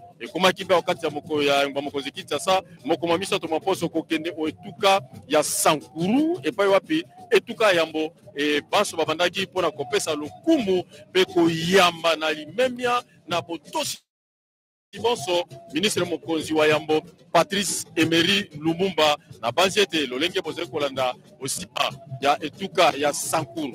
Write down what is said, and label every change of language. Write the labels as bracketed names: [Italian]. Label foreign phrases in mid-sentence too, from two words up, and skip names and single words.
[French] et comment qui va [Lingala] au kati ya mokozi Kinshasa mokoma miso to maposo ko kende o etuka ya Sankuru et pa wapi etuka yambo et baso babandaki pona kopesa lokumu pe ko yamba na limemia na botosi Bonso, ministre Mokonzi wa Yambo, Patrice Emery Lumumba, na banzete lolenge bozere kolanda aussi ya etuka ya Sankuru.